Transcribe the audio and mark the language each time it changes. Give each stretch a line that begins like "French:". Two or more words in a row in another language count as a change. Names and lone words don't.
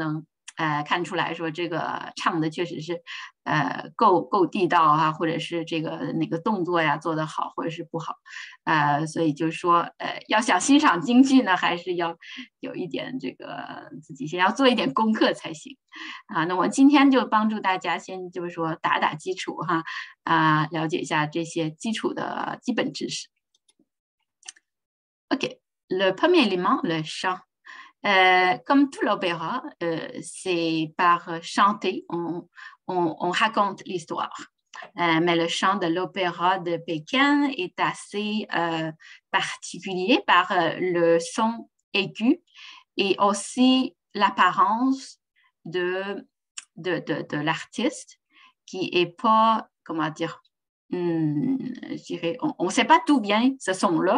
Chinese: 能看出来说这个唱的确实是够地道啊，或者是这个哪个动作呀做得好或者是不好所以就是说要想欣赏京剧呢，还是要有一点这个自己先要做一点功课才行那我今天就帮助大家先就是说打基础哈了解一下这些基础的基本知识。
French: OK, le premier élément, le chant. Comme tout l'opéra, c'est par chanter, on raconte l'histoire. Mais le chant de l'opéra de Pékin est assez particulier par le son aigu et aussi l'apparence de l'artiste qui est pas, comment dire, je dirais, on ne sait pas d'où vient ce son-là.